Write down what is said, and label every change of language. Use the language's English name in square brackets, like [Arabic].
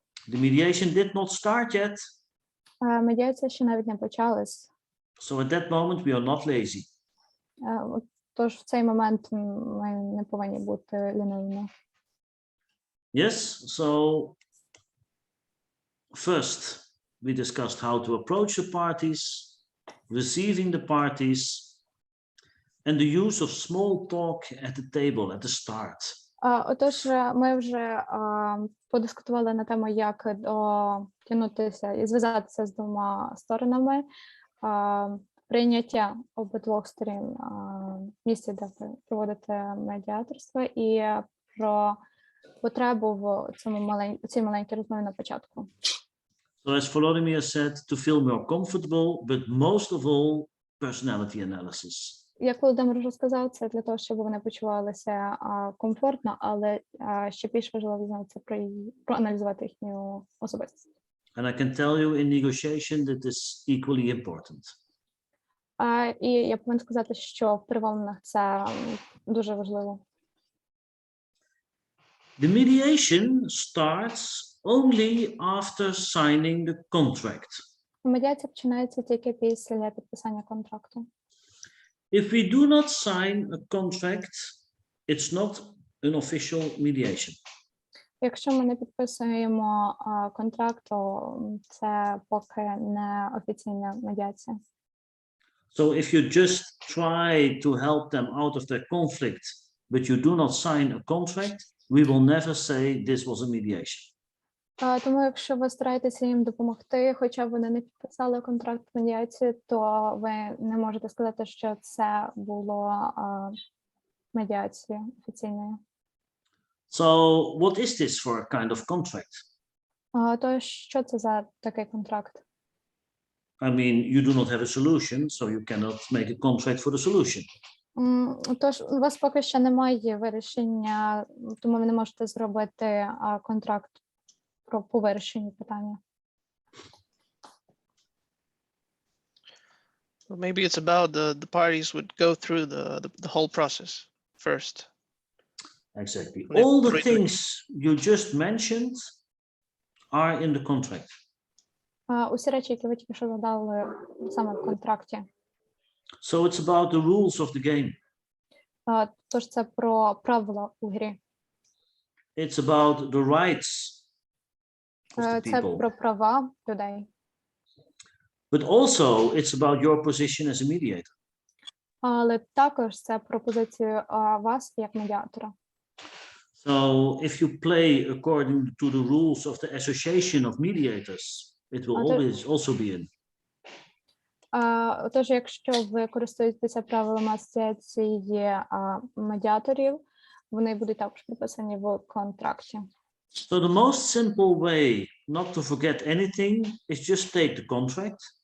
[English] The mediation did not start yet. [Ukrainian] Медіація ще навіть не почалась. [English] So at that moment, we are not lazy. [Ukrainian] Тож в цей момент ми не повинні бути лінивими. [English] Yes, so first we discussed how to approach the parties, receiving the parties, and the use of small talk at the table at the start. [Ukrainian] Отож, ми вже подискутували на тему, як дотягнутися і зв'язатися з двома сторонами, прийняття обидвох сторін місця, де ви проводите медіаторство, і про потребу в цій маленькій розмові на початку. [English] So as Volodymyr said, to feel more comfortable, but most of all, personality analysis. [Ukrainian] Як Володимир вже сказав, це для того, щоб вони почувалися комфортно, але ще більш важливо це проаналізувати їхню особистість. [English] And I can tell you in negotiation that is equally important. [Ukrainian] І я повинна сказати, що в перемовинах це дуже важливо. [English] The mediation starts only after signing the contract. [Ukrainian] Медіація починається тільки після підписання контракту. [English] If we do not sign a contract, it's not an official mediation. [Ukrainian] Якщо ми не підписуємо контракт, то це поки не офіційна медіація. [English] So if you just try to help them out of their conflict, but you do not sign a contract, we will never say this was a mediation. [Ukrainian] Тому якщо ви стараєтеся їм допомогти, хоча вони не підписали контракт медіації, то ви не можете сказати, що це було медіацією офіційною. [English] So what is this for a kind of contract? [Ukrainian] То що це за такий контракт? [English] I mean, you do not have a solution, so you cannot make a contract for the solution. [Ukrainian] Тож у вас поки що немає вирішення, тому ви не можете зробити контракт по вирішенню питання. [English] Well, maybe it's about the parties would go through the whole process first. Exactly. When they All the agree to- things you just mentioned are in the contract. [Ukrainian] Усі речі, які ви тільки що задали саме в контракті. [English] So it's about the rules of the game. [Ukrainian] Тож це про правила у грі. [English] It's about the rights of the [Ukrainian] Це [English] people. [Ukrainian] про права людей. [English] But also it's about your position as a mediator. [Ukrainian] Але також це про позицію вас як медіатора. [English] So if you play according to the rules of the association of mediators, it will always also be in. [Ukrainian] Тож, якщо ви користуєтеся правилами асоціації медіаторів, вони будуть також прописані в контракті. [English] So the most simple way not to forget anything is just take the contract.